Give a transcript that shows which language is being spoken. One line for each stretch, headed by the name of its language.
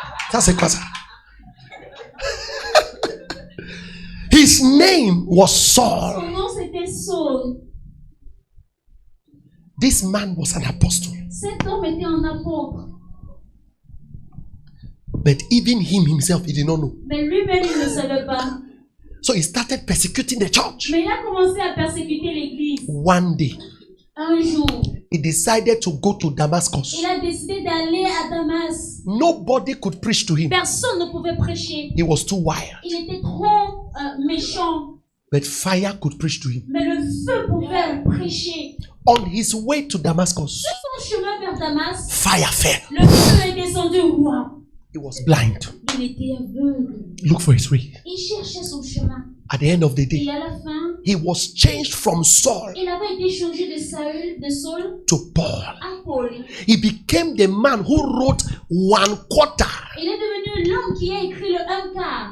French: Ça, c'est quoi ça?
English: His name was Saul.
French: Son nom c'était Saul.
English: This man was an apostle.
French: Cet homme était un apôtre.
English: But even him himself, he did not know.
French: Mais lui-même, il ne savait pas.
English: So he started persecuting the church.
French: Mais il a commencé à persécuter l'église.
English: One day,
French: Un jour,
English: he decided to go to Damascus.
French: il a décidé d'aller à Damas.
English: Nobody could preach to him.
French: Personne ne pouvait prêcher.
English: He was too wild.
French: Il était trop méchant.
English: But fire could preach to him.
French: Mais le feu pouvait prêcher.
English: On his way to Damascus,
French: Sur son chemin vers Damas,
English: fire fell.
French: le feu est descendu. Wow.
English: He was blind.
French: Il était aveugle.
English: Look for his way.
French: Il cherchait son chemin.
English: At the end of the
French: Et
English: day,
French: à la fin,
English: he was changed from Saul
French: il avait été changé de Saül
English: to Paul.
French: à Paul.
English: He became the man who wrote 1/4
French: Il est devenu l'homme qui a écrit le 1/4